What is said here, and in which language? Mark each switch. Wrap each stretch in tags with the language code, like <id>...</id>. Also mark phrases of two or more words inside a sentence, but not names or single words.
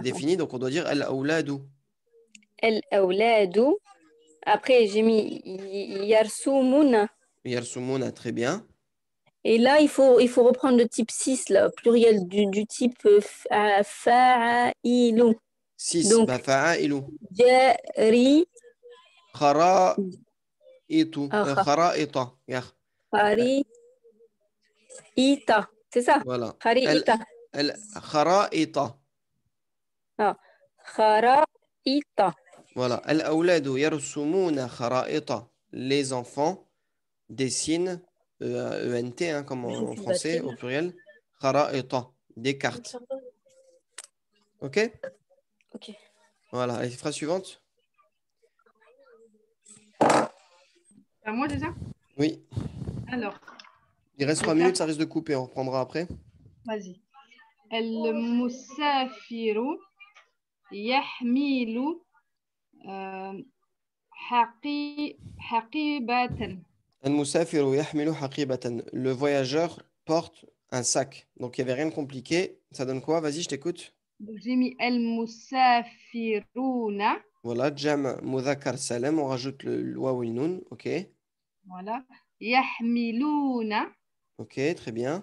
<fr>défini, donc on doit dire</fr> <ar>الأولاد. الأولاد.</ar> <fr>Après, j'ai mis Yarsoumouna. Yarsumuna, très bien. Et là, il faut reprendre le type 6, là, pluriel du type fa'ilou. 6, Donc, bafa'ailu. jari,</fr> <ar>خرائطُ خرائطَ. khari, ita.</ar> <fr>C'est ça? Voilà. Khari, ita.</fr> <ar>الخرائط. Ah. Khara, ita.</ar> <fr>Voilà.</fr> <ar>الأولاد يرسمون خرائط.</ar> <fr>Les enfants dessinent, ENT, hein, comme en J'ai une français, batterie, au là. pluriel. Khara'ita. Des cartes. Ok? Ok. Voilà. Les phrases suivantes? À moi déjà? Oui. Alors, Il reste 3 donc là, minutes, ça risque de couper. On reprendra après. vas-y.</fr> <ar>المسافر يحمل حقيبة. المسافر يحمل حقيبة.</ar> <fr>Le voyageur porte un sac. Donc, il n'y avait rien de compliqué. Ça donne quoi? Vas-y, je t'écoute. Donc, j'ai mis المسافرون. Voilà,</fr> <ar>جمع مذكر سالم.</ar> <fr>On rajoute le waw et noun. OK. Voilà. يحملون. OK, très bien.</fr>